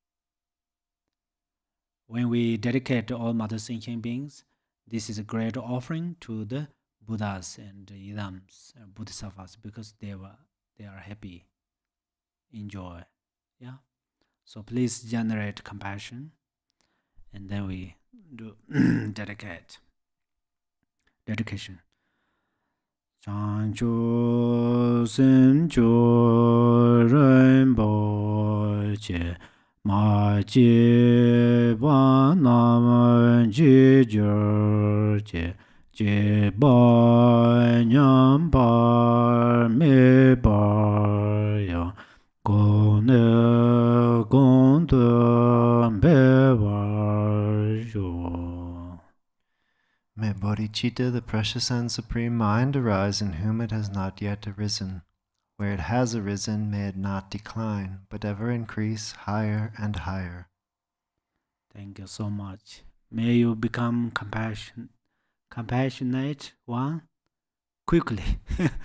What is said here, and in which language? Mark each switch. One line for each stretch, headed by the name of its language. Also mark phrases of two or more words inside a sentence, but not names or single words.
English: When we dedicate to all Mother Sentient beings, this is a great offering to the Buddhas and Yidams and Bodhisattvas, because they are happy, enjoy. Yeah. So please generate compassion, and then we do dedication.
Tibetan: བྱང་ཆུབ་སེམས་མཆོག་རིན་པོ་ཆེ། མ་སྐྱེས་པ་རྣམས་སྐྱེས་གྱུར་ཅིག། སྐྱེས་པ་ཉམས་པ་མེད་པ་ཡང་། གོང་ནས་གོང་དུ་འཕེལ་བར་ཤོག.
English: May bodhicitta, the precious and supreme mind, arise in whom it has not yet arisen. Where it has arisen, may it not decline, but ever increase higher and higher. Thank you so much. May you become compassionate one quickly.